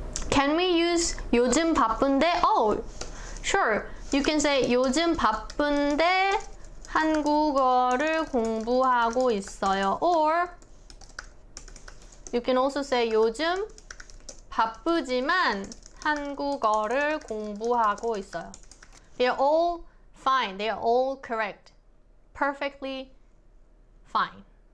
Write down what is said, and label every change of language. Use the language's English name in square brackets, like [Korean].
[English] Can we use [Korean] 요즘 바쁜데? [English] Oh, sure. You can say [Korean] 요즘 바쁜데 한국어를 공부하고 있어요. [English] Or you can also say [Korean] 요즘 바쁘지만 한국어를 공부하고 있어요. [English] They're all fine. They're all correct. Perfectly fine.